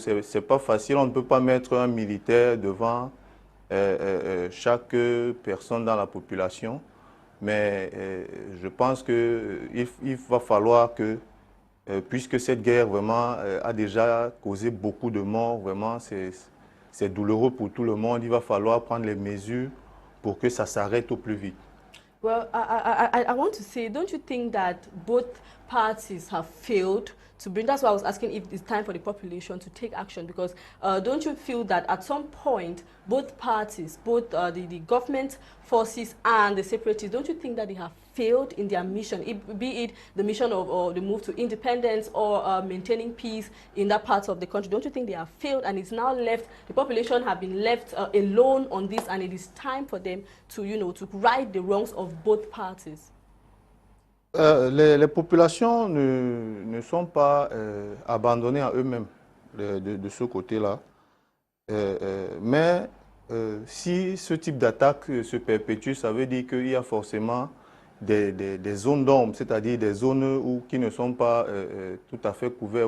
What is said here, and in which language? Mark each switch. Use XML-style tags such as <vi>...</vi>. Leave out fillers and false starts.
<fr>Ce n'est pas facile, on ne peut pas mettre un militaire devant chaque personne dans la population, mais je pense qu'il va falloir que, puisque cette guerre vraiment a déjà causé beaucoup de morts, vraiment c'est douloureux pour tout le monde, il va falloir prendre les mesures pour que ça s'arrête au plus vite.</fr> <en>Well, I want to say, don't you think that both parties have failed to bring, that's why I was asking if it's time for the population to take action, because don't you feel that at some point, both parties, both the government forces and the separatists, don't you think that they have failed in their mission, be it the mission of the move to independence or maintaining peace in that part of the country? Don't you think they have failed and it's now left, the population have been left alone on this, and it is time for them to, you know, to right the wrongs of both parties?</en> <fr>Les populations ne sont pas abandonnées à eux-mêmes de ce côté-là. Mais si ce type d'attaque se perpétue, ça veut dire qu'il y a forcément des zones d'ombre, c'est-à-dire des zones qui ne sont pas tout à fait couvertes.</fr>